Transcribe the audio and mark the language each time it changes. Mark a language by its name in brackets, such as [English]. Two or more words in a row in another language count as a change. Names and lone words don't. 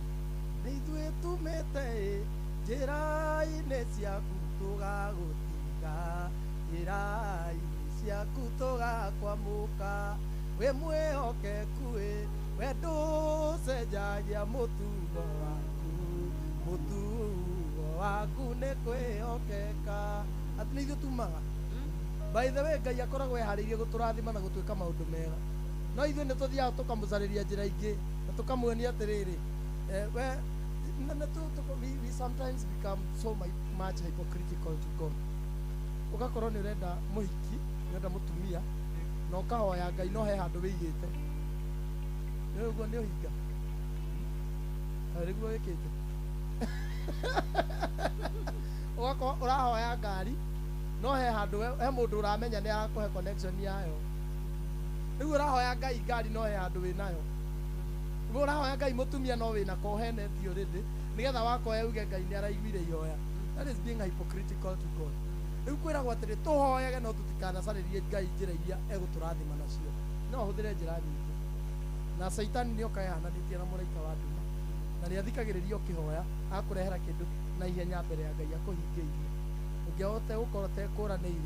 [Kikuyu] Nĩ ithuĩ tumĩte njĩra-inĩ ciaku tũgagũtiga, njĩra-inĩ ciaku tũgakwamũka, wĩ mwĩhokeku we ndũcenjagia mũtugo waku nĩ kwĩhokeka. Atĩ nĩ ithuĩ tumaga. [English] By the way, [Kikuyu] Ngai akoragwo eharĩirie gũtũrathima na gũtwĩka maũndũ mega. No ithuĩ nĩ tũthiaga tũkamũcarĩria njĩra ingĩ na tũkamwonia atĩrĩrĩ, [English] we we sometimes become so much hypocritical to God. [Kikuyu] Ugakorwo nĩ ũrenda mũhiki, ũrenda mũtumia, na ũkahoya Ngai no he handũ wĩigĩte. Nĩ ũguo nĩ ũhinga. Nĩguo wĩkĩte. Ugakorwo ũrahoya ngari, no he handũ he mũndũ ũramenya nĩ arakũhe connection yayo. Rĩu ũrahoya Ngai ngari no he handũ wĩnayo. Rĩu ũrahoya Ngai mũtumia no wĩna kohenetio already, nĩgetha wakoya uge Ngai nĩ araiguire ihoya. [English] That is being hypocritical to God. [Kikuyu] Rĩu kwĩragwo atĩrĩ tũhoyage no tũtikanacarĩrie Ngai njĩra iria egũtũrathima nacio. No hũthĩre njĩra nyingĩ. Na Saitani nĩ okayahananĩtie na mũraika wa nduma. Na nĩ athikagĩrĩria ũkĩhoya, akũrehera kĩndũ na ihenya mbere ya Ngai akũhingĩirie. Ũngĩahota gũkorwo tekũranĩire,